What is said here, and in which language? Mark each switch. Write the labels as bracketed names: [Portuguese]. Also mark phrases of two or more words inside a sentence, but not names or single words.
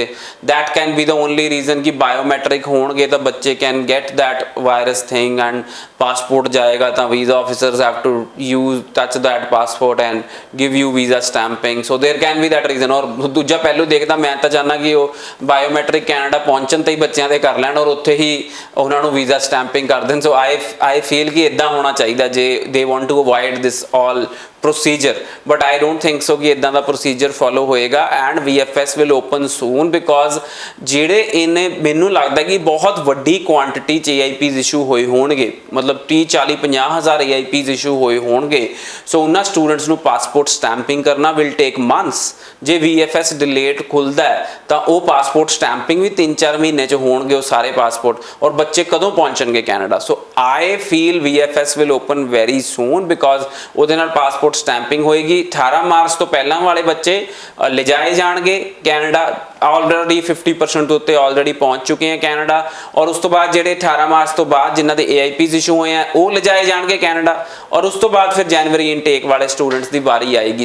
[English] that can be the only reason [Punjabi] ਕਿ ਬਾਇਓਮੈਟ੍ਰਿਕ ਹੋਣਗੇ ਤਾਂ ਬੱਚੇ [English] can get that virus thing and passport [Punjabi] ਜਾਏਗਾ ਤਾਂ [English] visa officers have to use touch that passport and give you visa stamping, so there can be that reason. [Punjabi] ਔਰ ਦੂਜਾ ਪਹਿਲੂ ਦੇਖਦਾ ਮੈਂ ਤਾਂ ਚਾਹੁੰਦਾ ਕਿ ਉਹ ਬਾਇਓਮੈਟ੍ਰਿਕ ਕੈਨੇਡਾ ਪਹੁੰਚਣ ਤੇ ਹੀ ਬੱਚਿਆਂ ਦੇ ਕਰ ਲੈਣ ਔਰ ਉੱਥੇ ਹੀ ਉਹਨਾਂ ਨੂੰ [English] visa stamping [Punjabi] ਕਰ ਦੇਣ। [English] so I feel [Punjabi] ਕਿ ਇੱਦਾਂ ਹੋਣਾ ਚਾਹੀਦਾ ਜੇ [English] they want to avoid this all procedure, but I don't think so [Punjabi] ਕਿ ਇਦਾਂ ਦਾ [English] procedure follow [Punjabi] ਹੋਏਗਾ [English] and VFS will open soon because [Punjabi] ਜਿਹੜੇ ਇਹਨੇ ਮੈਨੂੰ ਲੱਗਦਾ ਕਿ ਬਹੁਤ ਵੱਡੀ ਕੁਆਂਟੀਟੀ 'ਚ [English] AIPs issue [Punjabi] ਹੋਏ ਹੋਣਗੇ, ਮਤਲਬ 30 40 50 ਹਜ਼ਾਰ [English] AIPs issue [Punjabi] ਹੋਏ ਹੋਣਗੇ। ਸੋ ਉਹਨਾਂ ਸਟੂਡੈਂਟਸ ਨੂੰ [English] passport stamping [Punjabi] ਕਰਨਾ [English] will take months। [Punjabi] ਜੇ VFS ਡਿਲੇਟ ਖੁੱਲਦਾ ਤਾਂ ਉਹ [English] passport stamping [Punjabi] ਵੀ 3-4 ਮਹੀਨੇ 'ਚ ਹੋਣਗੇ ਉਹ ਸਾਰੇ ਪਾਸਪੋਰਟ, ਔਰ ਬੱਚੇ ਕਦੋਂ ਪਹੁੰਚਣਗੇ ਕੈਨੇਡਾ। [English] ਸੋ I feel VFS will open very soon because [Punjabi] ਉਹਦੇ ਨਾਲ ਪਾਸਪੋਰਟ ਸਟੈਂਪਿੰਗ ਹੋਏਗੀ। 18 ਮਾਰਚ ਤੋਂ ਪਹਿਲਾਂ ਵਾਲੇ ਬੱਚੇ ਲਿਜਾਏ ਜਾਣਗੇ ਕੈਨੇਡਾ, ਆਲਰੇਡੀ 50% ਉੱਤੇ ਆਲਰੇਡੀ ਪਹੁੰਚ ਚੁੱਕੇ ਆ ਕੈਨੇਡਾ, ਔਰ ਉਸ ਤੋਂ ਬਾਅਦ ਜਿਹੜੇ 18 ਮਾਰਚ ਤੋਂ ਬਾਅਦ ਜਿਨ੍ਹਾਂ ਦੇ [English] AIPs issue [Punjabi] ਹੋਏ ਆ ਉਹ ਲਿਜਾਏ ਜਾਣਗੇ ਕੈਨੇਡਾ, ਔਰ ਉਸ ਤੋਂ ਬਾਅਦ ਫਿਰ ਜਨਵਰੀ ਇਨਟੇਕ ਵਾਲੇ ਸਟੂਡੈਂਟਸ ਦੀ ਵਾਰੀ ਆਏਗੀ।